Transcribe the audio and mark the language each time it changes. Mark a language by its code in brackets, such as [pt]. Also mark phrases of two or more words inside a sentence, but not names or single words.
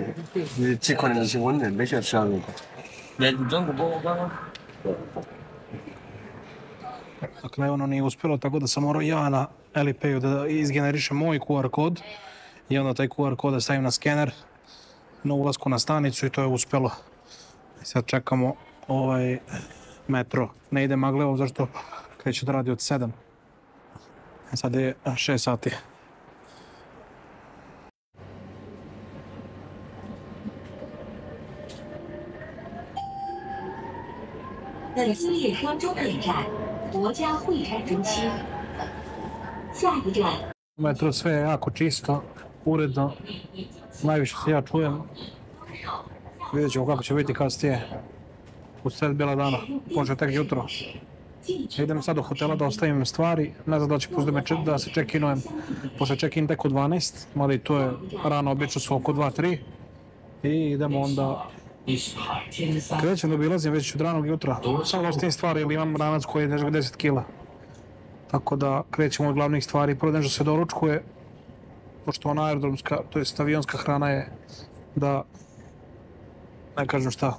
[bs] Dakle, ono nije uspjelo, tako da sam morao ja na Alipayu da izgenerišem moj QR kod i onda taj QR kod da stavim na skener na ulasku na stanicu i to je uspjelo. I sad čekamo ovaj metro. Ne ide Maglevom zašto kreće da radi od 7. Sad je 6 sati. [zh] 本次列车终点站国家会展中心。下一站。 [bs] Metro sve je jako čisto, uredno. Najviše se ja čujem. Vidjet ćemo kako će biti kasnije. U sred bijela dana, počne tek jutro. Idem sad do hotela da ostavim stvari. Ne znam da će pustiti da se check-inujem. Pošto check-in tek u 12, mada i to je rano, obično su oko 2-3. I idemo onda... Krećem da obilazim već od ranog jutra. Samo ostavim stvari ili imam ranac koji je nešto 10 kila. Tako da krećemo od glavnih stvari. Prvo nešto se doručkuje, pošto ona aerodromska, to jest avionska hrana je da ne kažem šta.